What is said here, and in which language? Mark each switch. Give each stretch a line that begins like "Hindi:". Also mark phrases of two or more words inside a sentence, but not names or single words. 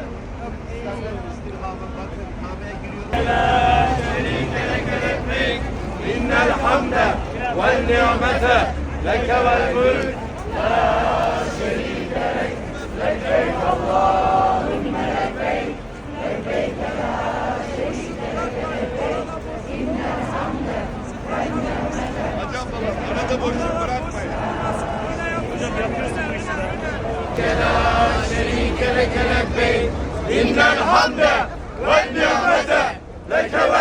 Arabic: لا شريك لك لبيك إن الحمد والنعمة لك والملك لا شريك لك لبيك اللهم لبيك لبيك لا شريك لك لبيك إن الحمد والنعمة
Turkish: arada boşluk bırakmayın.
Arabic: لا شريك لك لبيك إن الحمد والنعمة لك